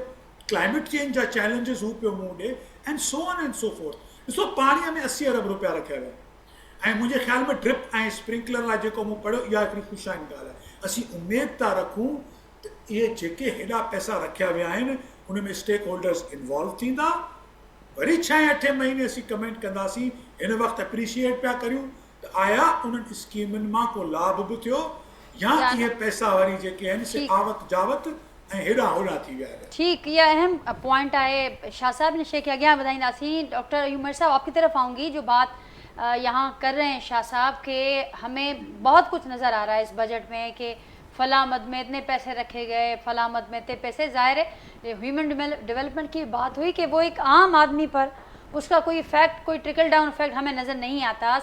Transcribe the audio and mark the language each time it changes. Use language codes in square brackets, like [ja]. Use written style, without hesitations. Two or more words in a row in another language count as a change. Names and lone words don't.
[en] climate change [sd] जा चैलेंजिस हू पियो मुंहुं ॾे, [en] and so on and so forth. [sd] ॾिसो, पाणीअ में 80 अरब रुपया रखिया विया, ऐं मुंहिंजे ख़्याल में ड्रिप ऐं स्प्रिंकलर लाइ जेको मूं पढ़ियो, इहा हिकिड़ी ख़ुशाइन ॻाल्हि आहे। असीं उमेद था रखूं त इहे जेके हेॾा पैसा रखिया विया आहिनि उन में स्टेक होल्डर्स इन्वॉल्व थींदा। वरी 6-8 महीने असीं कमेंट कंदासीं। हिन वक़्तु एप्रिशिएट पिया करियूं त आया उन्हनि स्कीमुनि मां को लाभ बि थियो, या इहे पैसा वरी जेके आहिनि से आवत जावत ऐं हेॾा होॾा थी विया आहिनि। ठीक, ये अहम पॉइंट आए। शाह साहब ने शेख अॻियां वधाईंदासीं। [ur] ڈاکٹر عمر صاحب، آپ کی طرف آؤں گی۔ جو بات یہاں کر رہے ہیں شاہ صاحب کے، ہمیں بہت کچھ نظر آ رہا ہے اس بجٹ میں کہ فلاں مد میں اتنے پیسے رکھے گئے، فلاں مد میں اتنے پیسے. ظاہر ہے [en] human development [ur] کی بات ہوئی کہ وہ ایک عام آدمی پر اس کا کوئی ایفیکٹ، کوئی [en] trickle down effect [ur] ہمیں نظر نہیں آتا.